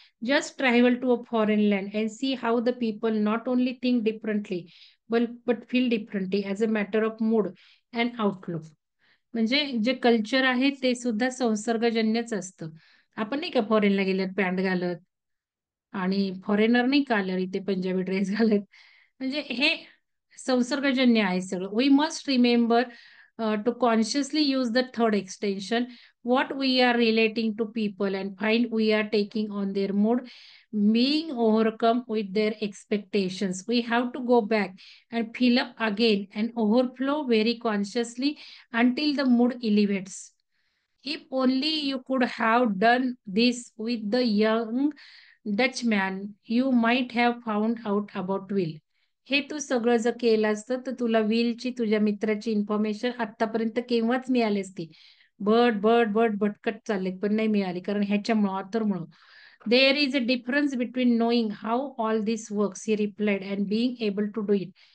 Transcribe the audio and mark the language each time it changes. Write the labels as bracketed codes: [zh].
[en] Just travel to a foreign land and see how the people not only think differently but feel differently as a matter of mood and outlook. [mr] म्हणजे जे culture आहे ते सुद्धा संसर्गजन्यच असतं. आपण नाही का फॉरेनला गेल्यात पॅन्ट घालत, आणि फॉरेनर नाही का आल्यावर इथे पंजाबी ड्रेस घालत. म्हणजे हे संसर्गजन्य आहे सगळं. [en] We must remember to consciously use the third extension, what we are relating to people and find we are taking on their mood, being overcome with their expectations. We have to go back and fill up again and overflow very consciously until the mood elevates. If only you could have done this with the young Dutchman, you might have found out about will. [mr] हे तू सगळं जर केलं असतं तर तुला विलची, तुझ्या मित्राची information आतापर्यंत केव्हाच मिळाली असती. बट भटकट चाललेत पण नाही मिळाली, कारण ह्याच्यामुळं ऑथरमुळं. [en] There is a difference between knowing how all this works, he replied, and being able to do it.